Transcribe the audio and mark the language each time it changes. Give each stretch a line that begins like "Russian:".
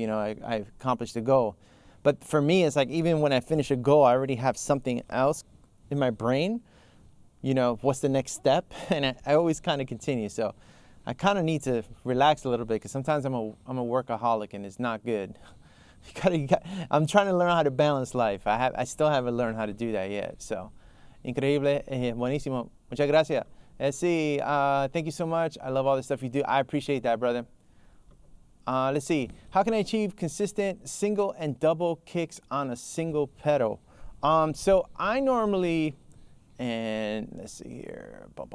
English: You know, I've accomplished the goal. But for me, it's like even when I finish a goal, I already have something else in my brain. You know, what's the next step? And I always kind of continue. So I kind of need to relax a little bit because sometimes I'm a workaholic and it's not good. I'm trying to learn how to balance life. I still haven't learned how to do that yet.
Spanish: So, increíble, buenísimo. Muchas gracias. Sí,
English: thank you so much. I love all the stuff you do. I appreciate that, brother. Let's see. How can I achieve consistent single and double kicks on a single pedal? So I normally, and let's see here.